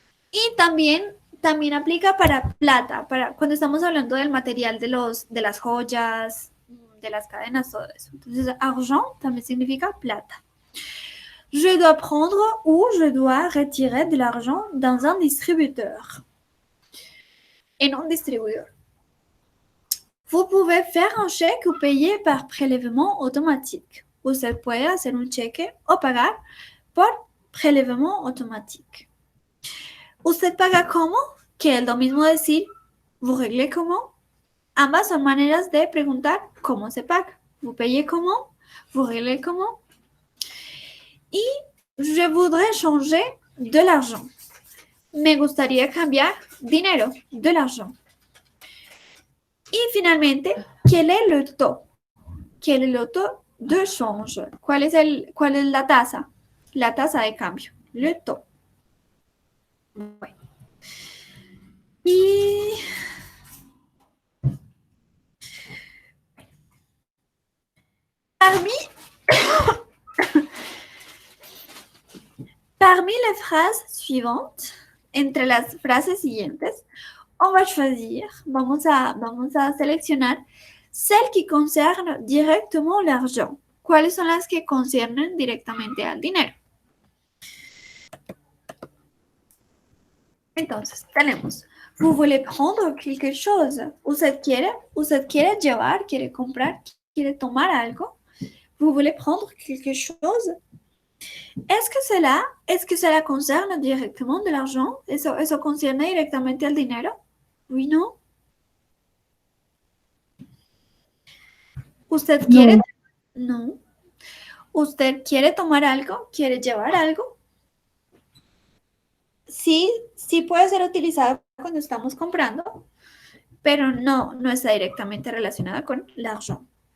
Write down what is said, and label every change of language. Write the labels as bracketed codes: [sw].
[es] Y también aplica para plata, para cuando estamos hablando del material de las joyas, de las cadenas, todo eso. Entonces, argent también significa plata. [fr] Je dois prendre ou je dois retirer de l'argent dans un distributeur. [es] En un distribuidor. [fr] Vous pouvez faire un chèque ou payer par prélèvement automatique. [es] Usted puede hacer un cheque o pagar por prélèvement automatique. ¿Usted paga cómo? Que es lo mismo decir, [fr] ¿vous réglez comment? [es] Ambas son maneras de preguntar cómo se paga. [fr] ¿Vous payez comment? ¿Vous réglez comment? Y je voudrais changer de l'argent. [es] Me gustaría cambiar dinero, [fr] de l'argent. [es] Y finalmente, [fr] ¿quel est le taux? ¿Quel est le taux de change? [es] ¿Cuál es la tasa? La tasa de cambio. Le taux. Bueno. [fr] Y parmi les phrases suivantes, [es] entre las frases siguientes, [fr] on va choisir, [es] vamos a seleccionar [fr] celles qui concernent directement l'argent. [es] ¿Cuáles son las que conciernen directamente al dinero? Entonces, tenemos, [fr] vous voulez prendre quelque chose. [es] Usted quiere llevar, quiere comprar, quiere tomar algo. [fr] Vous voulez prendre quelque chose. Est-ce que cela concerne directement de l'argent? [es] ¿Eso concierne directamente al dinero? Oui, no. ¿Usted quiere? No. ¿Usted quiere tomar algo? ¿Quiere llevar algo? Sí puede ser utilizado cuando estamos comprando, pero no está directamente relacionada con l'argent.